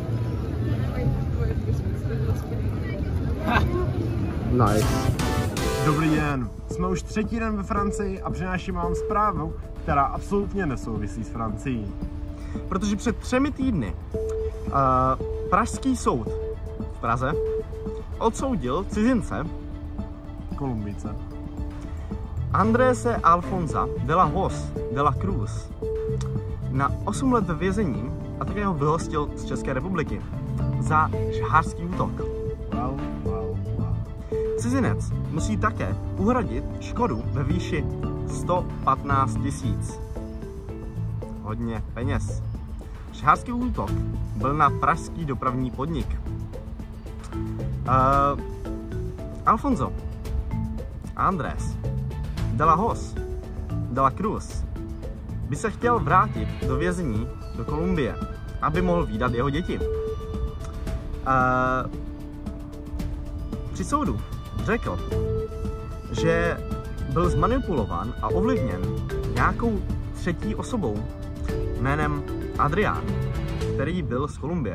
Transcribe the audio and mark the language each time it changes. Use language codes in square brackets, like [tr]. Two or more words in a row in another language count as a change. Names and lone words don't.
[cs] Nice. Dobrý den, jsme už 3. den ve Francii a přináším vám zprávu, která absolutně nesouvisí s Francií. Protože před 3 týdny pražský soud v Praze odsoudil cizince Kolumbijce Andrése Alfonsa de la Hoz de la Cruz na 8 let vězení a také ho vyhostil z České republiky za žhářský útok. Wow. Cizinec musí také uhradit škodu ve výši 115 000. Hodně peněz. Žhářský útok byl na pražský dopravní podnik. Alfonso Andrés de la Hoz de la Cruz by se chtěl vrátit do vězení do Kolumbie, aby mohl vídat jeho děti. Při soudu řekl, že byl zmanipulován a ovlivněn nějakou třetí osobou jménem Adrián, který byl z Kolumbie.